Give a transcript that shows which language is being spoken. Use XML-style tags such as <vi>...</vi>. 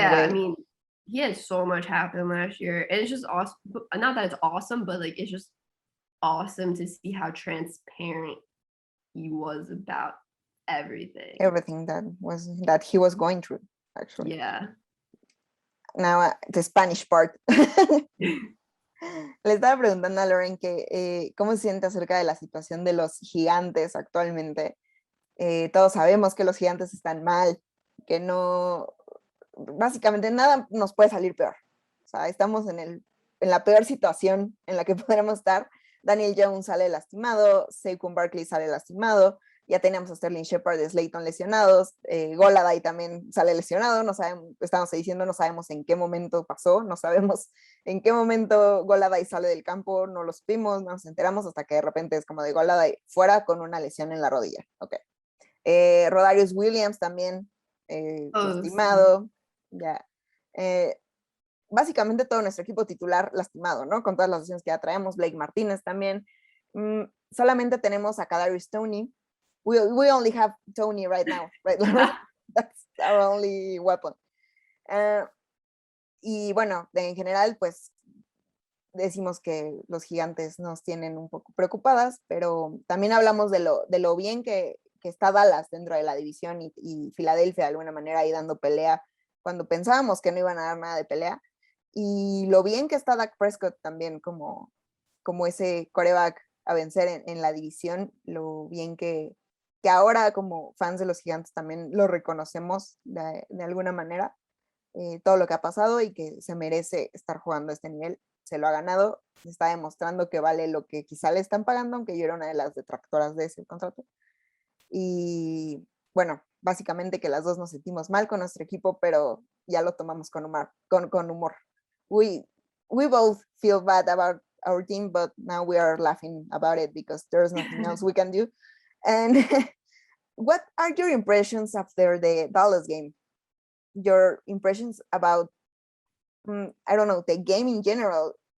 <en>I mean, he had so much happen last year, and it's just awesome. Not that it's awesome, but like it's just awesome to see how transparent he was about everything that he was going through, actually. Yeah. Now the Spanish part.</en> <es>Le estaba preguntando a Lauren que cómo se siente acerca de la situación de los gigantes actualmente. Todos sabemos que los gigantes están mal, que no, básicamente nada nos puede salir peor. O sea, estamos en la peor situación en la que podremos estar. Daniel Jones sale lastimado, Saquon Barkley sale lastimado, ya tenemos a Sterling Shepard y Slayton lesionados, Golladay también sale lesionado, no sabemos, estamos diciendo, no sabemos en qué momento pasó, no sabemos en qué momento Golladay sale del campo, no lo supimos, no nos enteramos hasta que de repente es como de Golladay fuera con una lesión en la rodilla. Ok. Rodarius Williams también lastimado, ya. Básicamente todo nuestro equipo titular lastimado, ¿no? Con todas las lesiones que ya traemos, Blake Martínez también. Solamente tenemos a Kadarius Toney.</es> <en>We only have Toney right now, right? That's our only weapon.</en> <es>Y bueno, en general, pues decimos que los gigantes nos tienen un poco preocupadas, pero también hablamos de lo bien que está Dallas dentro de la división y Filadelfia de alguna manera ahí dando pelea cuando pensábamos que no iban a dar nada de pelea. Y lo bien que está Dak Prescott también como ese quarterback a vencer en la división, lo bien que ahora como fans de los gigantes también lo reconocemos de alguna manera, todo lo que ha pasado y que se merece estar jugando a este nivel, se lo ha ganado, está demostrando que vale lo que quizá le están pagando, aunque yo era una de las detractoras de ese contrato. Y bueno, básicamente que las dos nos sentimos mal con nuestro equipo, pero ya lo tomamos con humor.</es> <en>We both feel bad about our team, but now we are laughing about it because there's nothing else we can do. And what are your impressions after the Dallas game? Your impressions about, I don't know, the game in general.</en>